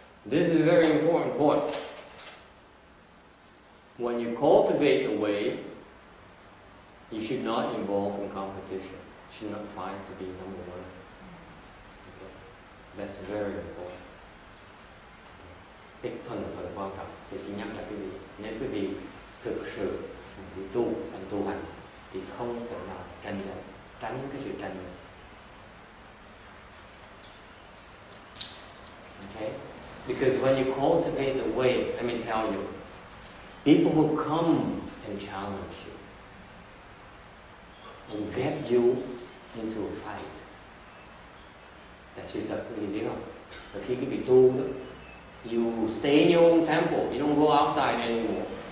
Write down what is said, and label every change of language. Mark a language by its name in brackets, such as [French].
[English] This is a very important point. When you cultivate the way, you should not involve in competition. You should not fight to be number one. Okay. That's very important. [Vietnamese] Cái phần quan trọng thì xin nhắc lại quý vị, nếu quý vị thực sự đi tu hành thì không thể nào tránh cái sự tranh luận. [English] Because when you cultivate the way, let me tell you, people will come and challenge you and get you into a fight. That's just like you [Vietnamese] biết không? Và khi cái vị tu đó, [English] you stay in your own temple, you don't go outside anymore.